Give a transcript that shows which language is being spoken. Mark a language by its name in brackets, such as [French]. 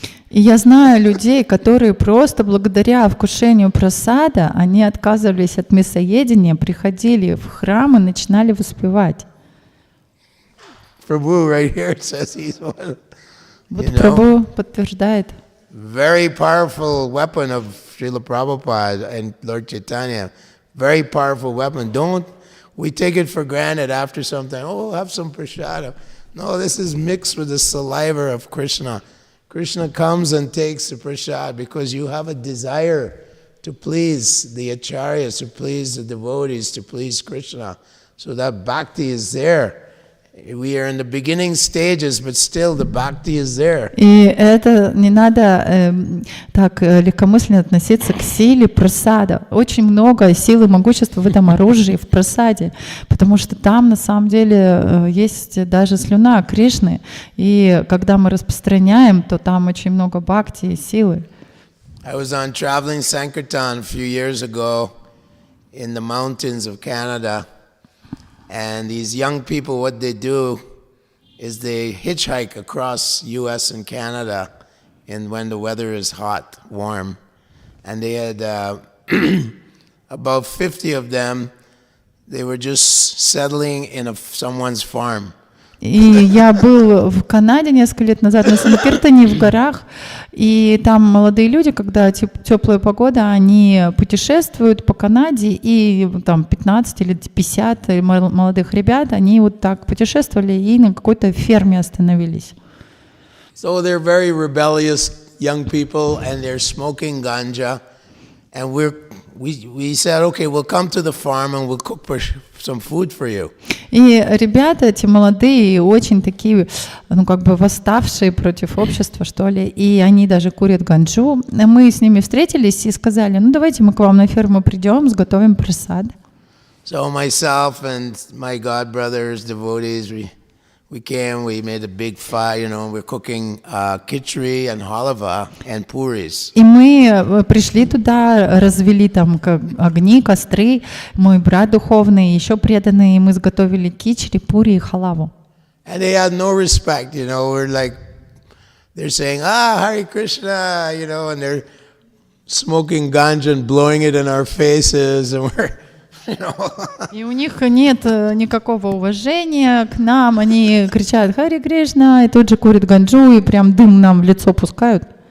[Russian] И я знаю людей, которые просто благодаря вкушению прасада, они отказывались от мясоедения, приходили в храм и начинали воспевать. [English] Prabhu right here says he's one. [Russian] Вот Прабху подтверждает. [English] Very powerful weapon of Srila Prabhupada and Lord Chaitanya. Very powerful weapon. Don't we take it for granted after some time? Oh, have some prasada. No, this is mixed with the saliva of Krishna. Krishna comes and takes the prasad because you have a desire to please the acharyas, to please the devotees, to please Krishna. So that bhakti is there. we are in the beginning stages, but still the bhakti is there. [Russian] И это не надо так легкомысленно относиться к силе прасада. Очень много силы и могущества в этом оружии, в прасаде, потому что там на самом деле есть даже слюна Кришны. И когда мы распространяем, то там очень много бхакти и силы. [English] I was on traveling Sankirtan a few years ago in the mountains of Canada. And these young people, what they do is they hitchhike across U.S. and Canada and when the weather is hot, warm. And they had about 50 of them. They were just settling in someone's farm. [Russian] И я был в Канаде несколько лет назад на Санкиртане в горах, и там молодые люди, когда теплая погода, они путешествуют по Канаде, и там 15 или 50 молодых ребят, они вот так путешествовали и на какой-то ферме остановились. [English] So they're very rebellious young people, and they're smoking ganja, and we said, okay, we'll come to the farm and we'll cook some food for you. [Russian] И ребята эти молодые, очень такие, ну как бы восставшие против общества, что ли, и они даже курят ганджу. Мы с ними встретились и сказали, ну давайте мы к вам на ферму придем, сготовим прасад. [English] So myself and my god brothers, devotees, we came, we made a big fire, we're cooking khichdi and halava and puris. [Russian] И мы пришли туда, развели там огни, костры, мой брат духовный, еще преданные, и мы сготовили кичри, пури и халаву. [English] And they had no respect, we're like, they're saying, Hare Krishna, and they're smoking ganja and blowing it in our faces, and we're [Russian] И у них нет никакого уважения к нам, они кричат «Харе Кришна», и тут же курят ганджу, и прям дым нам в лицо пускают.